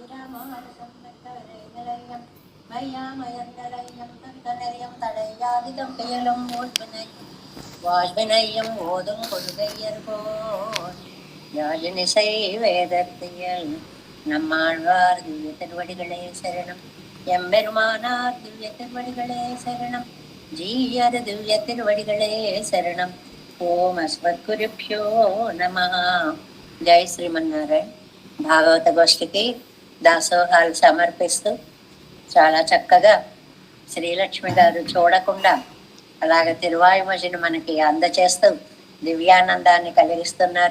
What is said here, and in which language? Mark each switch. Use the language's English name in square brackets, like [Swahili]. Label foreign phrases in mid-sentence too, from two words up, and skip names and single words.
[Tamil] வாழ்வினையும் ஓதும் கொள்கையர்கோன் யாழினிசை வேதத்தியல் நம்மாழ்வார் திவ்ய திருவடிகளே சரணம். எம்பெருமானார் திவ்ய திருவடிகளே சரணம். ஜீயர் திவ்ய திருவடிகளே శరణం. [Sanskrit] ఓం అస్మద్గురుభ్యో నమః. జై శ్రీమన్నారాయణ. [Telugu] భాగవత గోష్ఠికి దాసోహాలు సమర్పిస్తూ చాలా చక్కగా శ్రీలక్ష్మి గారు చూడకుండా అలాగే తిరువాయుమజిని మనకి అందచేస్తూ దివ్యానందాన్ని కలిగిస్తున్నారు.